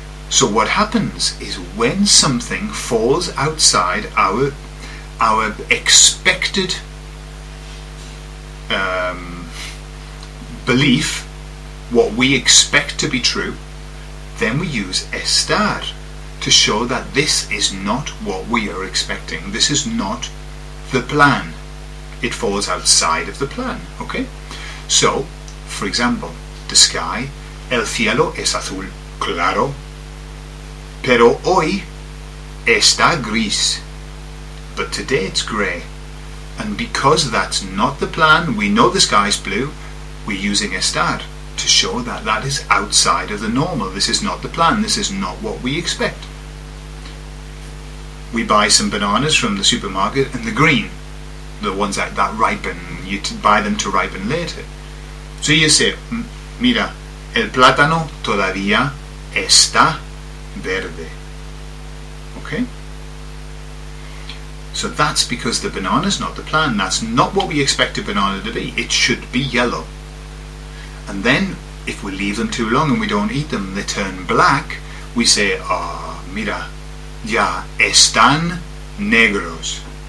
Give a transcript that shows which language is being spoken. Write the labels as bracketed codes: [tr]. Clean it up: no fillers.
[en] So what happens is when something falls outside our expected belief, what we expect to be true, then we use estar to show that this is not what we are expecting. This is not the plan. It falls outside of the plan. Okay? So, for example, the sky, [es] el cielo es azul claro, pero hoy está gris. [en] But today it's grey. And because that's not the plan, we know the sky's blue, we're using estar to show that that is outside of the normal. This is not the plan. This is not what we expect. We buy some bananas from the supermarket and they're green. The ones that ripen. You buy them to ripen later. So you say, [es] mira, el plátano todavía está verde. [en] Okay? So that's because the banana's not the plan. That's not what we expect a banana to be. It should be yellow. And then, if we leave them too long and we don't eat them, they turn black, we say, [es] mira, ya están negros.